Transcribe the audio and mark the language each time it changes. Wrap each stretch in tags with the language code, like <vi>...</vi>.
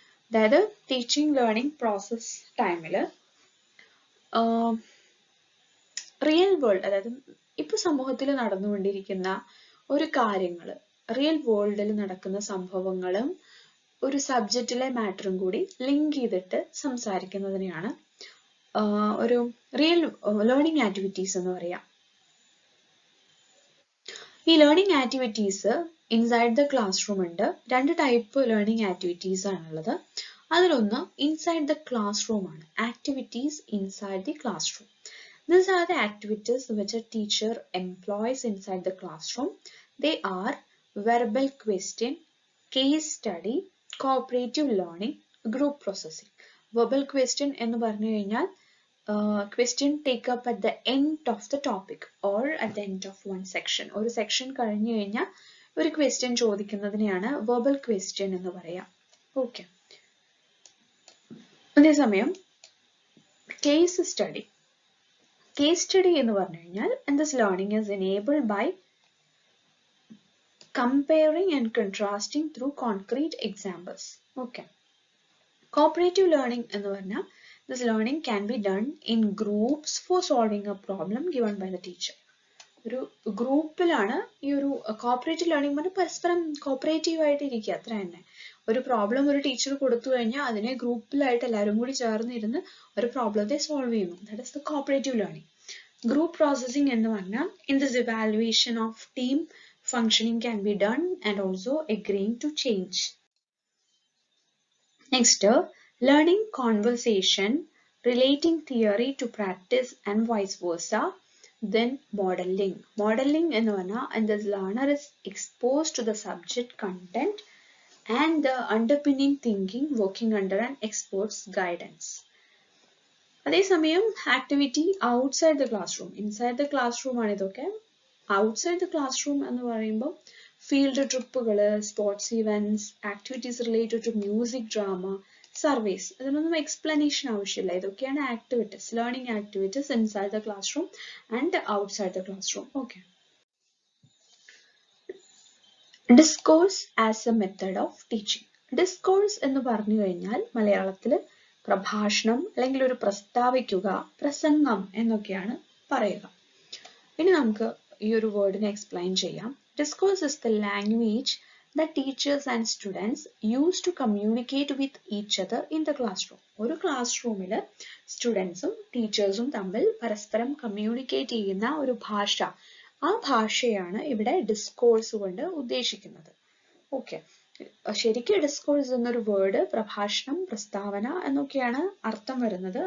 <ml>അതായത് teaching learning process ടൈമിൽ real world, അതായത് ഇപ്പൊ സമൂഹത്തിൽ നടന്നുകൊണ്ടിരിക്കുന്ന ഒരു കാര്യങ്ങൾ, റിയൽ വേൾഡിൽ നടക്കുന്ന സംഭവങ്ങളും ഒരു സബ്ജക്റ്റിലെ മാറ്ററും കൂടി ലിങ്ക് ചെയ്തിട്ട് സംസാരിക്കുന്നതിനെയാണ് ഒരു റിയൽ ലേണിംഗ് ആക്ടിവിറ്റീസ് എന്ന് പറയാം. ഈ learning activities</ml> <en>inside the classroom</en> <ml>ഉണ്ട്. രണ്ട് ടൈപ്പ് ലേണിംഗ് ആക്ടിവിറ്റീസ് ആണുള്ളത്. അതിലൊന്ന്</ml> <en>inside the classroom</en> <ml>ആണ്,</ml> <en>Activities inside the classroom. These are the activities which a teacher employs inside the classroom. They are verbal question, case study, cooperative learning, group processing. Verbal question</en> <ml>എന്ന് പറഞ്ഞു കഴിഞ്ഞാൽ</ml> <en>question take up at the end of the topic or at the end of one section.</en> <ml>ഒരു section കഴിഞ്ഞു കഴിഞ്ഞാൽ ഒരു question ചോദിക്കുന്നതിനെയാണ് verbal question എന്ന് പറയാം. Okay, അതേസമയം കേസ് സ്റ്റഡി. കേസ് സ്റ്റഡി എന്ന് പറഞ്ഞു കഴിഞ്ഞാൽ</ml> <en>this learning is enabled by comparing and contrasting through concrete examples. Okay. Cooperative learning</en> <ml>എന്ന് പറഞ്ഞാൽ</ml> <en>this learning can be done in groups for solving a problem given by the teacher.</en> <ml>ഒരു ഗ്രൂപ്പിലാണ് ഈ ഒരു cooperative learning പറഞ്ഞാൽ പരസ്പരം cooperative ആയിട്ട് ഇരിക്കുക, അത്ര തന്നെ. ഒരു പ്രോബ്ലം ഒരു ടീച്ചർ കൊടുത്തു കഴിഞ്ഞാൽ അതിനെ ഗ്രൂപ്പിലായിട്ട് എല്ലാവരും കൂടി ചേർന്നിരുന്ന് ഒരു പ്രോബ്ലത്തെ സോൾവ് ചെയ്യുന്നു.</ml> <en>That is the cooperative learning. Group processing</en> <ml>എന്ന് പറഞ്ഞാൽ</ml> <en>In this evaluation of team functioning can be done and also agreeing to change. Next, learning conversation, relating theory to practice and vice versa. Then modeling. Modeling</en> <ml>എന്ന് പറഞ്ഞാൽ</ml> <en>and the learner is exposed to the subject content and the underpinning thinking working under an expert's guidance.</en> <ml>അതേസമയം</ml> <en>activity outside the classroom. Inside the classroom</en> <ml>ആണ് ഇതൊക്കെ.</ml> <en>Outside the classroom</en> <ml>എന്ന് പറയുമ്പോൾ field ട്രിപ്പുകൾ, sports events,</ml> <en>activities related to music,</en> <ml>drama, surveys, ഇതിനൊന്നും explanation ആവശ്യമില്ല. ഇതൊക്കെയാണ്</ml> <en>Activities, learning activities inside the classroom and outside the classroom. Okay.</en> <ml>Discourse as A method of teaching. Discourse എന്ന് പറഞ്ഞു കഴിഞ്ഞാൽ മലയാളത്തിൽ പ്രഭാഷണം അല്ലെങ്കിൽ ഒരു പ്രസ്താവിക്കുക, പ്രസംഗം എന്നൊക്കെയാണ് പറയുക. ഇനി നമുക്ക് ഈ ഒരു വേർഡിനെ എക്സ്പ്ലെയിൻ ചെയ്യാം.</ml> <en>Discourse is the language that teachers and students use to communicate with each other in the classroom.</en> <ml>ഒരു ക്ലാസ് റൂമിൽ സ്റ്റുഡൻസും ടീച്ചേഴ്സും തമ്മിൽ പരസ്പരം കമ്മ്യൂണിക്കേറ്റ് ചെയ്യുന്ന ഒരു ഭാഷ, ആ ഭാഷയാണ് ഇവിടെ ഡിസ്കോഴ്സ് കൊണ്ട് ഉദ്ദേശിക്കുന്നത്. ഓക്കെ. ശരിക്കും ഡിസ്കോഴ്സ് എന്നൊരു വേർഡ് പ്രഭാഷണം, പ്രസ്താവന എന്നൊക്കെയാണ് അർത്ഥം വരുന്നത്.</ml>